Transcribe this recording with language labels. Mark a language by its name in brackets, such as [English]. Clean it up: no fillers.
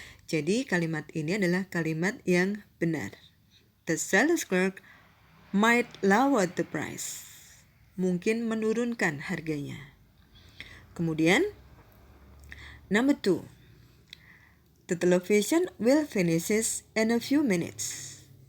[Indonesian] Jadi kalimat ini adalah kalimat yang benar. [English] The sales clerk might lower the price. [Indonesian] Mungkin menurunkan harganya. Kemudian, [English] number 2. The television will finish in a few minutes.